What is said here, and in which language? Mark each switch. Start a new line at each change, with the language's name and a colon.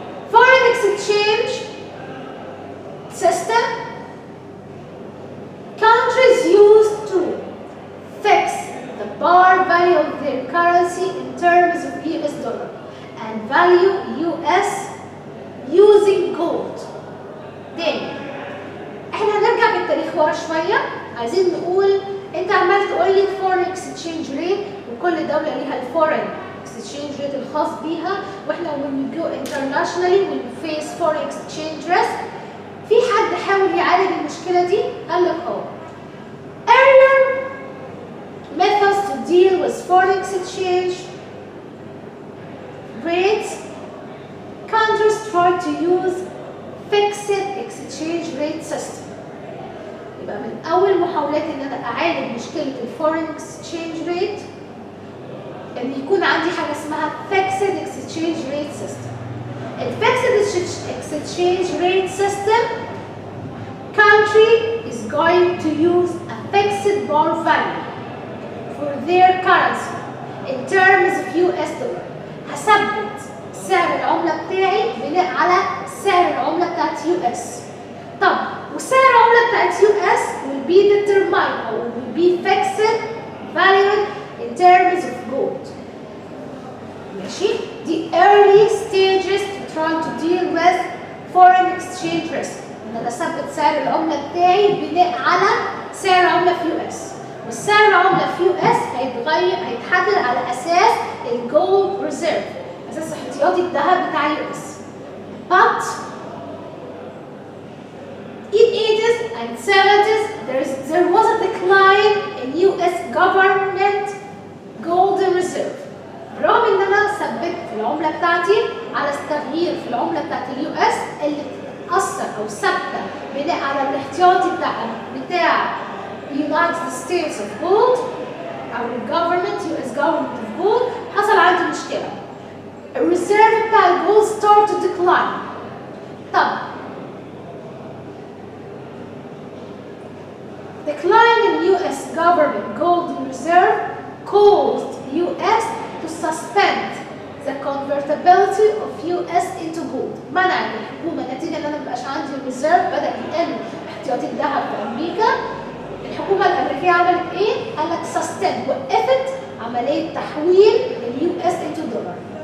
English: Foreign exchange system, countries use to fix the bar value of their currency in terms of US dollar and value US using gold.
Arabic: تاني احنا هنرجع بالتاريخ ورا شويه، عايزين نقول انت عمال تقول لي foreign exchange rate وكل دوله ليها الفورين exchange rate الخاص بيها، واحنا
English: when we go internationally we face foreign exchange risk.
Arabic: في حد حاول يعالج المشكله دي؟ قال لك
English: earlier methods to deal with foreign exchange rates, countries try to use fixed exchange rate system.
Arabic: يبقى من أول محاولات إن أنا أعالج مشكلة الفورين exchange rate إن يكون عندي حاجة اسمها fixed exchange rate system.
English: A fixed exchange rate system, country is going to use a fixed bar value for their currency in terms of US dollar.
Arabic: هثبت سعر العملة بتاعي بناء على سعر العملة بتاعت US. طب وسعر العملة بتاعت
English: US will be determined or will be fixed valued in terms of gold. ماشي؟ The early stages to try to deal with foreign exchange risk.
Arabic: إن أنا أثبت سعر العملة بتاعي بناء على سعر العملة في US. والسعر العملة في US هيتحدد على أساس الجولد ريزيرف، أساس احتياطي الذهب بتاع US.
English: But in 80s and 70s there was a decline in US government gold reserve.
Arabic: رغم ان انا ثبت العمله بتاعتي على التغيير في العمله بتاعت اليو اس اللي بتتاثر او ثابته بناء على الاحتياطي بتاع United States of Gold او الجفرمنت US government of gold، حصل عندي مشكله. الريزيرف بتاع الجولد
English: start to decline. طب decline in US government gold reserve caused US to suspend the convertibility of US into gold.
Arabic: منعت الحكومة نتيجة ان انا مبقاش عندي ريزيرف، بدأ يقل احتياطي الذهب في امريكا. الحكومة الامريكية عملت ايه؟ قال لك suspend، وقفت عملية تحويل اليو اس into دولار.